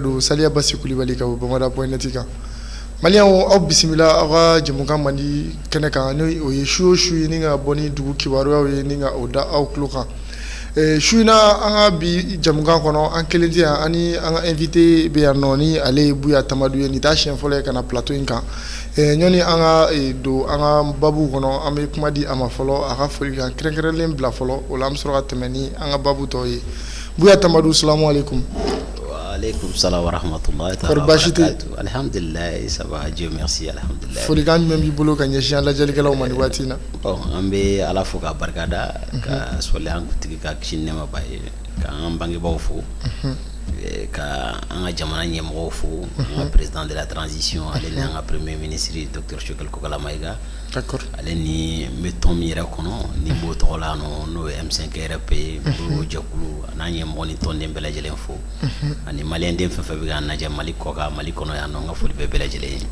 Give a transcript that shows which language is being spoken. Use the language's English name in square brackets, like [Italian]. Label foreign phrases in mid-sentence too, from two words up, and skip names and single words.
[Bambara] don Saliya Basi Kulibali ka bɔ Bamada.net kan Maliyɛnw aw bisimila aw ka jɛmukan mandi kɛnɛ kan ni o ye su o su ye ni ka bɔ ni dugu kibaruyaw ye ni ka o da aw tulo kan su in na an ka bi jɛmukan kɔnɔ an kelen tɛ yan ani an ka invité bɛ yan nɔ ni ale ye Buya Tamadu ye nin t'a siɲɛ fɔlɔ ye ka na plateau in kan ɲɔni an ka don an ka babu kɔnɔ an bɛ kuma di a ma fɔlɔ a ka foli kan kɛrɛnkɛrɛnlen bila fɔlɔ o la an bɛ sɔrɔ ka tɛmɛ ni an ka babu tɔw ye Buya Tamadu [Arabic] سلام عليكم. عليكم السلام ورحمة الله تعالى وبركاته. Alhamdulillah, [French] ça va, Dieu merci, [Arabic] alhamdulillah. [Bambara] Folikan jumɛn b'i bolo ka ɲɛsin an lajɛlikɛlaw ma nin waati in na? Bon, an bɛ Ala fo k'a barikada ka sɔli an kuntigi ka kisi ni nɛɛma b'a ye ka an bangebaaw fo ka an ka jamana ɲɛmɔgɔw fo an ka [French] président de la transition [Bambara] ale ni an ka [French] premier ministre [Bambara] Dr Choguel Kokala Mayiga ale ni n bɛ tɔn min yɛrɛ kɔnɔ ni b'o tɔgɔ la n'o ye M5RP n'o jɛkulu a n'a ɲɛmɔgɔ ni tɔnden bɛɛ lajɛlen fo ani maliyɛnden fɛn fɛn bɛ k'an lajɛ Mali kɔ kan Mali kɔnɔ yan nɔ n ka foli bɛ bɛɛ lajɛlen ye.